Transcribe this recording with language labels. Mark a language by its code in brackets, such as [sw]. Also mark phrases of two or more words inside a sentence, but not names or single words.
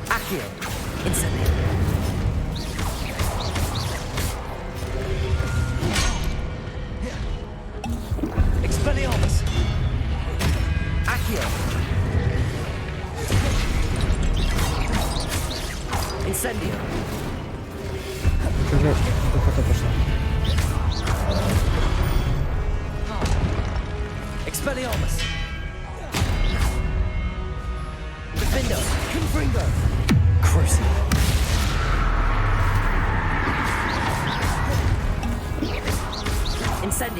[la] Accio. Incendio. Expelliarmus. Accio. Incendio. [ru] Уже духота пошла. [la] Expelliarmus. Defendo. Confringo. Crucio. Incendio.